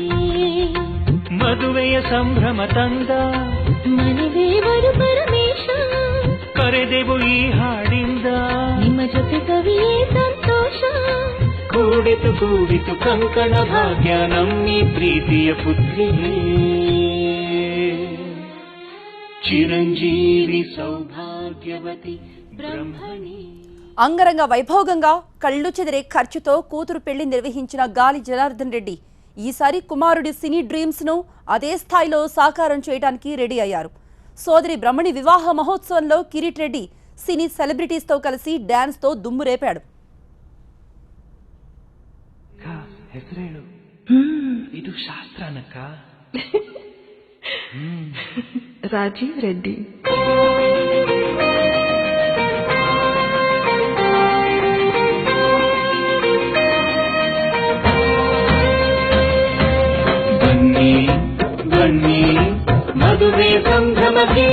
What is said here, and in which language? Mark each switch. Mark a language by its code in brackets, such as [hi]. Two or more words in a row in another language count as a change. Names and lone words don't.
[kn] ಮದುವೆಯ ಸಂಭ್ರಮ ತಂದ ಮನೆದೇವರು ಪರಮೇಶ, ಕರೆದೆವು ಈ ಹಾಡಿಂದ ನಿಮ್ಮ ಜೊತೆ ಕವಿಯೇ ಸಂತೋಷ. ಕೂಡಿತು ಕೂಡಿತು ಕಂಕಣ ಭಾಗ್ಯ ನಮ್ಮಿ ಪ್ರೀತಿಯ ಪುತ್ರಿಗೆ. [te] చిరంజీవి సౌభాగ్యవతి బ్రహ్మణి. అంగరంగ వైభోగంగా కళ్ళు చెదిరే ఖర్చుతో కూతురు పెళ్లి నిర్వహించిన గాలి జనార్దన్ రెడ్డి ఈసారి కుమారుడి సినీ డ్రీమ్స్ ను అదే స్థాయిలో సాకారం చేయడానికి రెడీ అయ్యారు. సోదరి బ్రహ్మణి వివాహ మహోత్సవంలో కిరీట్ రెడ్డి సినీ సెలబ్రిటీస్ తో కలిసి డాన్స్ తో దుమ్ము రేపాడు. [kn] ಹೆಸರೇಳು, ಇದು ಶಾಸ್ತ್ರನಕ್ಕ. ರಾಜೀವ್ రెడ్డి. ಬನ್ನಿ ಬನ್ನಿ ಮದುವೆ ಸಂಭ್ರಮಕ್ಕೆ.